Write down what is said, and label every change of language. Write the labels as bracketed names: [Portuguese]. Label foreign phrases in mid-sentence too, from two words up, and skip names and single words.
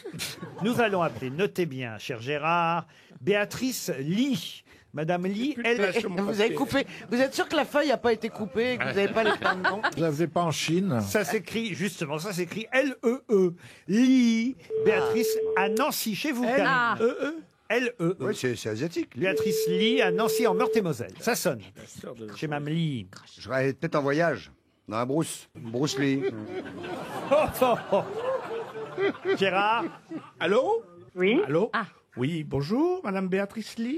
[French] Nous allons appeler, notez bien, cher Gérard, Béatrice Lee. Madame Lee, elle... Vous avez coupé. Vous êtes sûr que la feuille n'a pas été coupée et que vous n'avez pas les pleins dedans? Vous l'avez pas en Chine? Ça s'écrit, justement, ça s'écrit L-E-E. Lee, Béatrice à Nancy, chez vous, Karine. L-E-E. L-E-E. Oui, c'est asiatique. Béatrice Lee à Nancy, en Meurthe-et-Moselle. Ça sonne. Chez Mme Lee. Je vais peut-être en voyage. Dans la brousse. Bruce Lee. Oh, oh, oh. Gérard, Allô? Oui, Allô? Ah. Oui, bonjour, Madame Béatrice Lee.